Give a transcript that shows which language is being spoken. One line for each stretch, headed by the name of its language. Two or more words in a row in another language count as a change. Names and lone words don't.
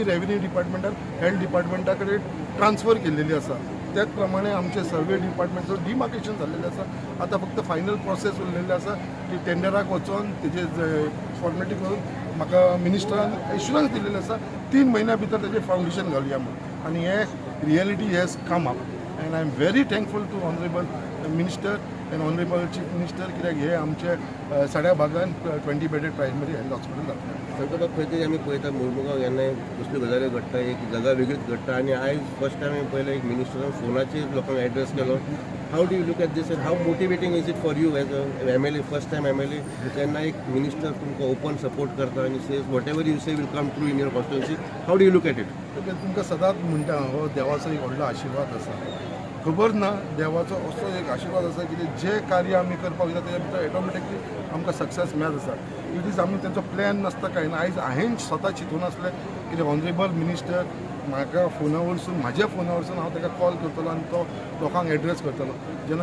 Konkani: रेव्हेन्यू डिपार्टमेंटान हेल्थ डिपार्टमेंटा कडेन ट्रान्सफर केलेली आसा त्याच प्रमाणे आमचे सर्वे डिपार्टमेंटचो डिमार्केशन जाल्लेलें आसा आतां फक्त
English: final process
Konkani: उरलेली आसा की टेंडराक वचून तेजे फॉर्मेलिटी करून म्हाका मिनिस्टरान एश्युरन्स दिलेलें आसा 3 म्हयन्या भितर तेजें फावंडेशन घालुया म्हणून आनी हे
English: reality has come up and I am very thankful to Honourable Minister and Honourable Chief Minister
Konkani: कित्याक हे आमचे सड्या भागान 20
English: bedded primary health hospital
Konkani: जातलें संकट खंय तरी आमी पळयता मोरमुगांव केन्नाय कसल्यो गजाली घडटा एक जागा वेगळीच घडटा आनी आयज
English: first time
Konkani: हांवें पळयलें एक मिनिस्टरान फोनाचेर लोकांक एड्रेस केलो
English: how do you look at this and how motivating is it for you as a MLA first time MLA
Konkani: तेन्ना एक मिनिस्टर तुमकां
English: open support
Konkani: करता आनी
English: says whatever you say will come true in your constituency how do you look at it
Konkani: तुमकां सदांच म्हणटा हो देवाचो एक व्हडलो आशिर्वाद आसा खबर ना देवाचो असो एक आशिर्वाद आसा की जे कार्य आमी करपाक वयता तेच्या भितर ऑटोमॅटिकली आमकां सक्सेस मेळत आसा
English: it is
Konkani: आमी तेंचो प्लॅन नासता काय ना आयज हांवें स्वता चिंतून आसलें की
English: Honourable Minister
Konkani: म्हाका फोना वरसून म्हाज्या फोना वरसून हांव ताका कॉल करतलो आनी तो लोकांक एड्रेस करतलो जेन्ना